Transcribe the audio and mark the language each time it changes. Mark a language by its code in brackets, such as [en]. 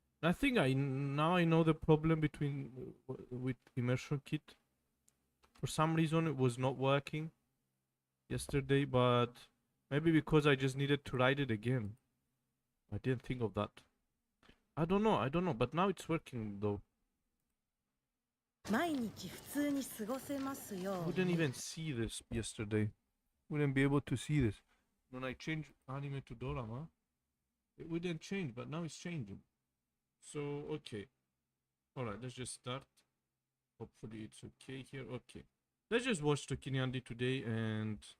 [en] I think now I know the problem between with immersion kit. For some reason it was not working yesterday, but maybe because I just needed to write it again. I didn't think of that. I don't know, but now it's working though. [ja] 毎日普通に過ごせますよ [en] I wouldn't even see this yesterday. Wouldn't be able to see this. When I changed anime to dorama, it wouldn't change, but now it's changing. So okay. Alright, let's just start. Hopefully it's okay here. Okay. Let's just watch Tokini Andy today and